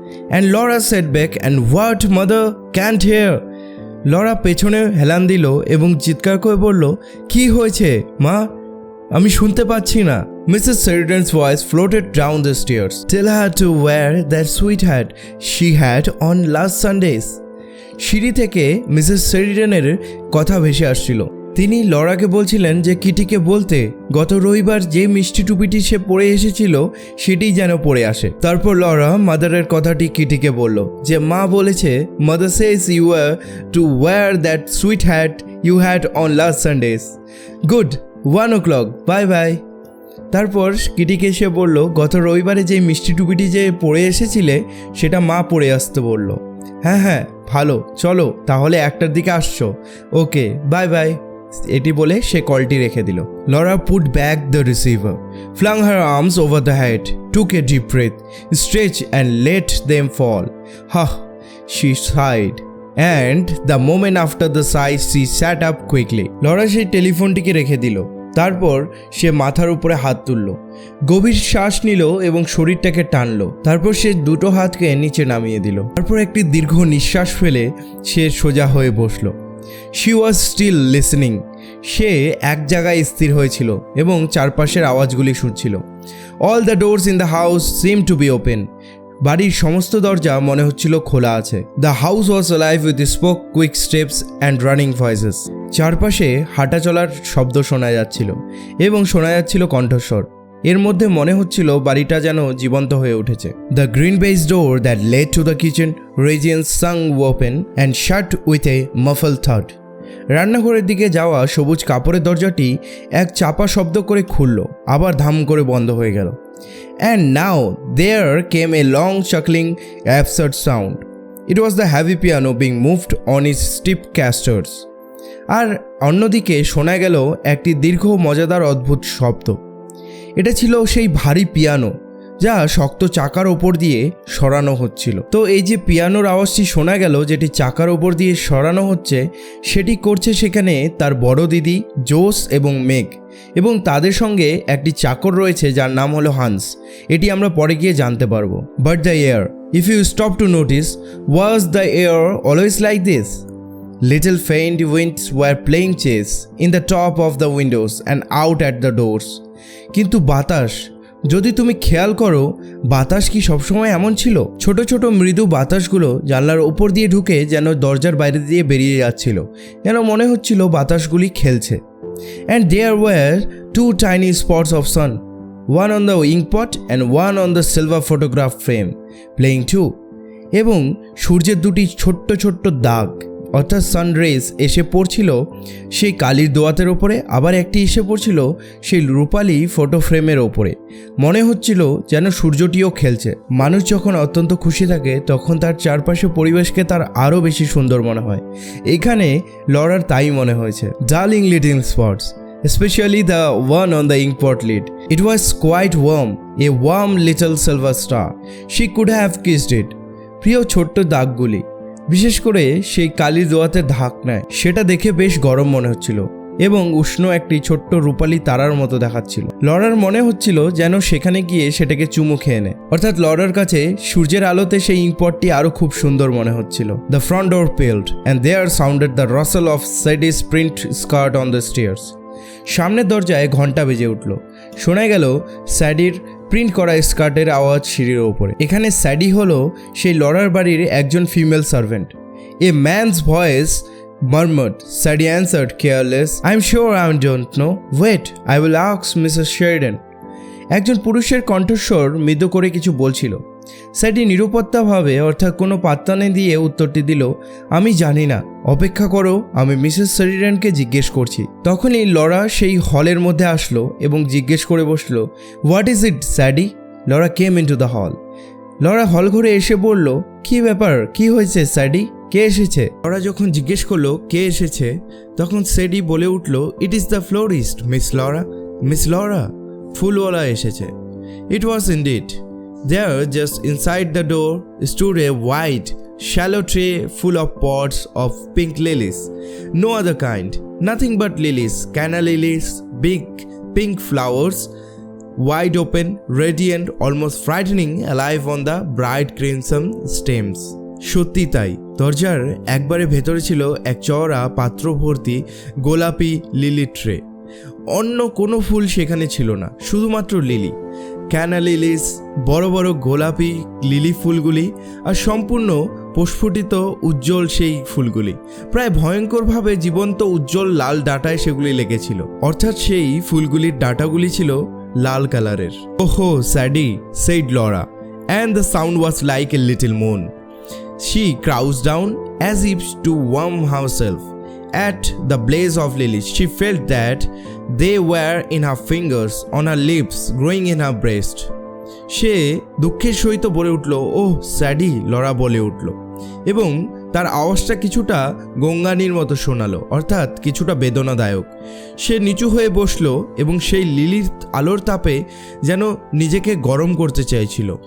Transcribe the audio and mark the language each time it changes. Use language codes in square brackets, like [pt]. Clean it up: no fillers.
[en] And Laura said back, and what, mother? Can't hear. [bn] Laura পেছনে হেলান দিল এবং চিৎকার করে বলল, কি হয়েছে মা? আমি শুনতে পাচ্ছি না। Mrs. [en] Sheridan's voice floated down the stairs. Tell her to wear that sweet hat she had on last Sundays. [bn] সিঁড়ি থেকে মিসেস শেরিডানের কথা ভেসে আসছিল। তিনি লরাকে বলছিলেন যে কিটিকে বলতে গত রবিবার যে মিষ্টি টুপিটি সে পরে এসেছিল সেটি যেন পরে আসে। তারপর লরা মাদারের কথাটি কিটিকে বলল যে মা বলেছে [en] Mother says you are to wear that sweet hat you had on last Sundays. Good, 1 o'clock, bye bye. [bn] তারপর কিটিকে সে বলল গত রবিবারে যে মিষ্টি টুপিটি যে পরে এসেছিলে সেটা মা পরে আসতে বলল। হ্যাঁ হ্যাঁ, ভালো, চলো তাহলে 1টার দিকে আসছো। ওকে, বাই বাই। এটি বলে সে কলটি রেখে দিল। [en] Laura put back the receiver, flung her arms over the head, took a deep breath, stretched and let them fall. Ha, she sighed. And the moment after the sigh, she sat up quickly. [bn] Laura সেই টেলিফোনটিকে রেখে দিল। তারপর সে মাথার উপরে হাত তুলল, গভীর শ্বাস নিল এবং শরীরটাকে টানল। তারপর সে দুটো হাতকে নিচে নামিয়ে দিল। তারপর একটি দীর্ঘ নিঃশ্বাস ফেলে সে সোজা হয়ে বসল। [en] She was still listening. [bn] সে এক জায়গায় স্থির হয়েছিল এবং চারপাশের আওয়াজগুলি শুনছিল। [en] All the doors in the house seem to be open. [bn] বাড়ির সমস্ত দরজা মনে হচ্ছিল খোলা আছে। [en] The house was alive with spoke, quick steps and running voices. [bn] চারপাশে হাঁটা চলার শব্দ শোনা যাচ্ছিল এবং শোনা যাচ্ছিল কণ্ঠস্বর। এর মধ্যে মনে হচ্ছিল বাড়িটা যেন জীবন্ত হয়ে উঠেছে। [en] The green baize door that led to the kitchen regions swung open and shut with a muffle thud. [bn] রান্নাঘরের দিকে যাওয়া সবুজ কাপড়ের দরজাটি এক চাপা শব্দ করে খুলল, আবার ধাম করে বন্ধ হয়ে গেল। [en] And now there came a long chuckling absurd sound. It was the heavy piano being moved on its stiff casters. [bn] আর অন্যদিকে শোনা গেল একটি দীর্ঘ মজাদার অদ্ভুত শব্দ। এটা ছিল সেই ভারী পিয়ানো যা শক্ত চাকার ওপর দিয়ে সরানো হচ্ছিল। তো এই যে পিয়ানোর আওয়াজটি শোনা গেল যেটি চাকার ওপর দিয়ে সরানো হচ্ছে, সেটি করছে সেখানে তার বড় দিদি জোস এবং মেঘ, এবং তাদের সঙ্গে একটি চাকর রয়েছে যার নাম হলো হান্স। এটি আমরা পরে গিয়ে জানতে পারবো। [en] But the air, if you stop to notice, was the air always like this? Little faint winds were playing chess in the top of the windows and out at the doors. [bn] কিন্তু বাতাস, যদি তুমি খেয়াল করো, বাতাস কি সবসময় এমন ছিল? ছোট ছোট মৃদু বাতাসগুলো জানলার ওপর দিয়ে ঢুকে যেন দরজার বাইরে দিয়ে বেরিয়ে যাচ্ছিল, যেন মনে হচ্ছিল বাতাসগুলি খেলছে। [en] And there were 2 tiny spots of sun, one on the inkpot and one on the silver photograph frame, playing too. [bn] এবং সূর্যের দুটি ছোট্ট ছোট্ট দাগ অর্থাৎ সানরেজ এসে পড়ছিল সেই কালির দোয়াতের ওপরে, আবার একটি এসে পড়ছিল সেই রূপালি ফটো ফ্রেমের ওপরে। মনে হচ্ছিল যেন সূর্যটিও খেলছে। মানুষ যখন অত্যন্ত খুশি থাকে তখন তার চারপাশে পরিবেশকে তার আরও বেশি সুন্দর মনে হয়। এখানে লরার তাই মনে হয়েছে। [en] Darling little spots, especially the one on the inkpot lid. It was quite warm, a warm little silver star. She could have kissed it. [bn] প্রিয় ছোট্ট দাগগুলি, বিশেষ করে সেই কালির দোয়াতে ঢাকনায়, সেটা দেখে বেশ গরম মনে হচ্ছিল এবং উষ্ণ একটি ছোট্ট রূপালী তারার মতো দেখাচ্ছিল। লরার মনে হচ্ছিল যেন সেখানে গিয়ে সেটাকে চুমু খেয়ে নেয়। অর্থাৎ লরার কাছে সূর্যের আলোতে সেই ইঙ্কপটটি আরও খুব সুন্দর মনে হচ্ছিল। [en] The front door pealed and there sounded the rustle of Sadie's print skirt on the stairs. [bn] সামনের দরজায় ঘন্টা বেজে উঠল। শোনা গেল স্যাডির প্রিন্ট করা স্কার্টের আওয়াজ সিঁড়ির ওপরে। এখানে স্যাডি হলো সেই লরার বাড়ির একজন female servant. [en] A man's voice murmured. Sadie answered careless, I'm sure I don't know. Wait, I will ask Mrs. Sheridan. [bn] একজন পুরুষের কণ্ঠস্বর মৃদু করে কিছু বলছিল। স্যাডি নিরুপত্তাভাবে অর্থাৎ কোনো পাত্তা না দিয়ে উত্তরটি দিল, আমি জানি না, অপেক্ষা করো, আমি মিসেস শেরিডানকে জিজ্ঞেস করছি। তখনই লরা সেই হলের মধ্যে আসলো এবং জিজ্ঞেস করে বসলো, [en] What is it Sadie? Laura came into the hall. [bn] Laura হল ঘরে এসে বলল, কি ব্যাপার, কি হয়েছে স্যাডি, কে এসেছে? লরা যখন জিজ্ঞেস করলো কে এসেছে, তখন স্যাডি বলে উঠল, [en] It is the florist Miss Laura. [bn] Miss Laura, ফুলওয়ালা এসেছে। [en] It was indeed. There, just inside the door, stood a wide, shallow tray full of pots of pink lilies. No other kind, nothing but lilies, canna lilies, big pink flowers, wide open, radiant, almost frightening, alive on the bright crimson stems. [bn] সত্যি তাই, দরজার একবারে ভেতরে ছিল এক চওড়া পাত্র ভর্তি গোলাপি লিলি ট্রে। অন্য কোনো ফুল সেখানে ছিল না, শুধুমাত্র লিলি। ক্যানা লিলিস, বড় বড় গোলাপি লিলি ফুলগুলি, আর সম্পূর্ণ প্রস্ফুটিত উজ্জ্বল সেই ফুলগুলি প্রায় ভয়ঙ্করভাবে জীবন্ত উজ্জ্বল লাল ডাঁটায় সেগুলি লেগেছিল। অর্থাৎ সেই ফুলগুলির ডাঁটাগুলি ছিল লাল কালারের। [en] ওহো Sadie, said Laura, and the sound was like a little moan. She crouched down as if to warm herself. At the blaze of lilies, she felt that they were in her fingers, on her lips, growing in her breast. [bn] সে দুঃখের সহিত বলে উঠল, ওহ স্যাডি, Laura বলে উঠল, এবং তার আওয়াজটা কিছুটা গঙ্গানির মতো শোনালো, অর্থাৎ কিছুটা বেদনাদায়ক। সে নিচু হয়ে বসলো এবং সেই লিলির আলোর তাপে যেন নিজেকে গরম করতে চাইছিল।